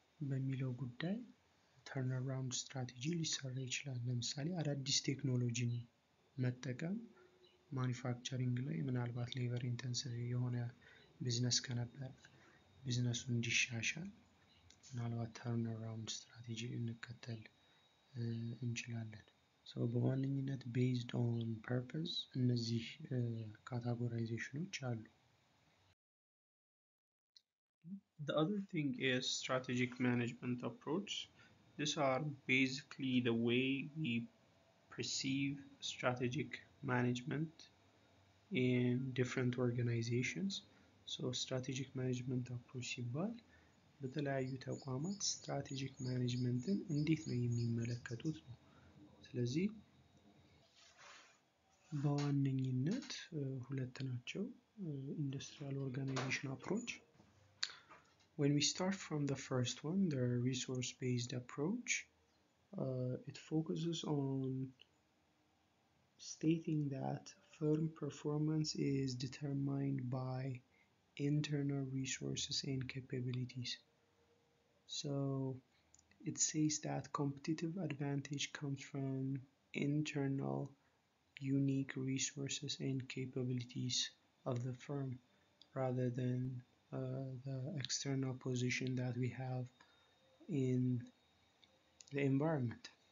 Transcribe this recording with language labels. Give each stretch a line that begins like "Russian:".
Amharic: በሚለው ጉዳይ ተርን አራውንድ ስትራቴጂ ሊሰራ ይችላል። ለምሳሌ አዳዲስ ቴክኖሎጂን መጠቀም ማኒፋክቸሪንግ ላይ ምናልባት ሌበር ኢንተንሲቭ የሆነ ቢዝነስ ከነበረ ቢዝነሱ እንዲሻሻል ምናልባት ተርን አራውንድ ስትራቴጂ እንከተል እንችላለን። በዋነኝነት ቤዝድ ኦን ፐርፐዝ እነዚህ ካታጎራይዜሽኖች አሉ።
English: The other thing is strategic management approach. These are basically the way we perceive strategic management in different organizations.
Amharic: strategic management approach ሲባል በተለያዩ ተቋማት ስትራቴጂክ ማኔጅመንትን እንዴት ነው የሚመለከቱት ነው። ስለዚህ በዋነኝነት ሁለት ናቸው። ኢንዱስትሪያል ኦርጋናይዜሽን አፕሮች።
English: when we start from the first one, the resource based approach, it focuses on stating that firm performance is determined by internal resources and capabilities. So it says that competitive advantage comes from internal unique resources and capabilities of the firm rather than the external position that we have in the environment.